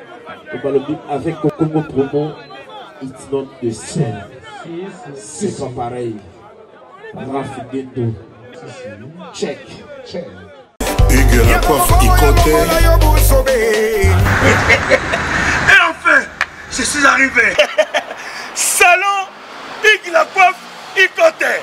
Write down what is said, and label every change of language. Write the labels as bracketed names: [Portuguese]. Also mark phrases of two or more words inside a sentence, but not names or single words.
[French] Avec Congo promo, [English] it's not the same. [French] C'est pas pareil. Raffineto. Check. Hugues la coiffe Ikoté. Et enfin, je suis arrivé. Salon Hugues la coiffe Ikoté.